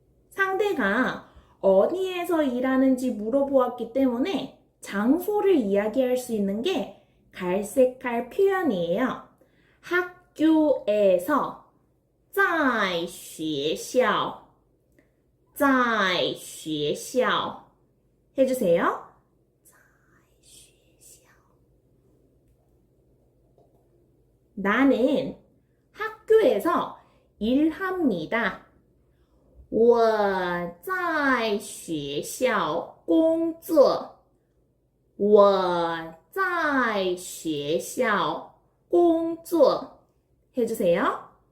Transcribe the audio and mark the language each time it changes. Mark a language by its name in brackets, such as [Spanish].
[Korean] 상대가 어디에서 일하는지 물어보았기 때문에 장소를 이야기할 수 있는 게 갈색깔 표현이에요. 학교에서 [Chinese] 在学校在学校 [Korean] 해주세요. 나는 학교에서 일합니다. [Chinese] 我在学校工作我在学校工作 [Korean] 해주세요.